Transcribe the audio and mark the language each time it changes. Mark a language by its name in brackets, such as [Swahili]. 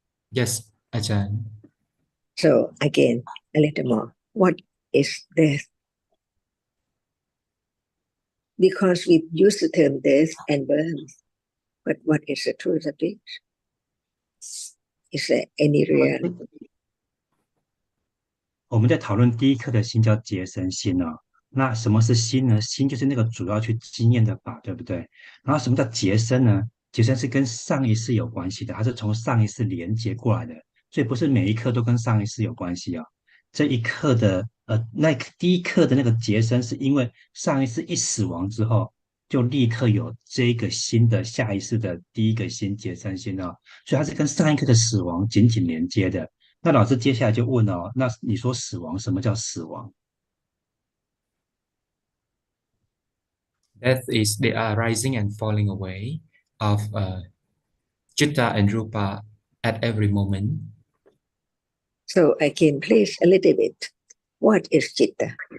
[English] Yes, Ajahn. So again, a little more. What is death? Because we use the term death and birth, but what is the truth of it? Is there any reality? [Chinese] 我们在讨论第一课的心叫结生心哦。那什么是心呢？心就是那个主要去经验的法，对不对？然后什么叫结生呢？结生是跟上一世有关系的，它是从上一世连接过来的，所以不是每一刻都跟上一世有关系哦。这一刻的那第一课的那个结生，是因为上一世一死亡之后，就立刻有这个新的下一世的第一个心结生心哦，所以它是跟上一刻的死亡紧紧连接的。那老师接下来就问哦，那你说死亡，什么叫死亡？ [English] Death is the arising and falling away of Chitta and Rupa at every moment. So again, please a little bit. What is Chitta?